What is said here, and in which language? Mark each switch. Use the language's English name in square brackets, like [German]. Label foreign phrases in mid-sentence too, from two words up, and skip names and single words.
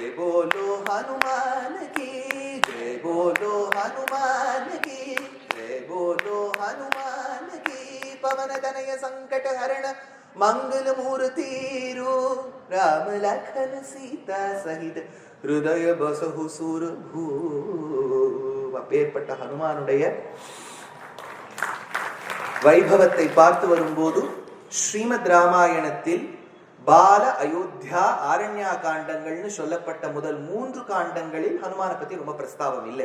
[Hindi] बोलो हनुमान की जय बोलो हनुमान की जय बोलो हनुमान की पवन तनय संकट हरण मंगल मूर्ति राम लखन सीता सहित हृदय बसहु सुर भू. [Tamil] அப்பேற்பட்ட ஹனுமானுடைய வைபவத்தை பார்த்து வரும்போது ஸ்ரீமத் ராமாயணத்தில் பால அயோத்தியா ஆரண்யா காண்டங்கள்னு சொல்லப்பட்ட முதல் 3 காண்டங்களில் ஹனுமான பத்தி ரொம்ப பிரஸ்தாபம் இல்லை.